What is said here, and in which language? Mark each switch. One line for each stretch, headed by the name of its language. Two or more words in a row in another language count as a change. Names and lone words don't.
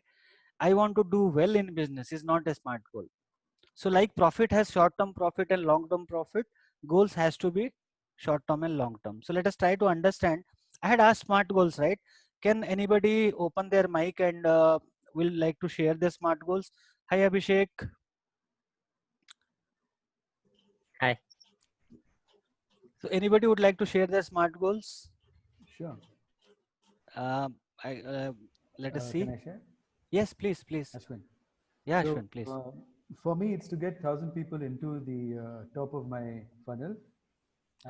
English: I want to do well in business is not a smart goal. So like profit has short-term profit and long-term profit, goals has to be short-term and long-term. So let us try to understand. I had asked smart goals, right? Can anybody open their mic and will like to share their smart goals? Hi, Abhishek. Hi. So anybody would like to share their smart goals? Sure. Let us see. Can I share? Yes, please. Ashwin. Yeah, So, Ashwin, please. For me, it's to get 1,000 people into the top of my funnel, and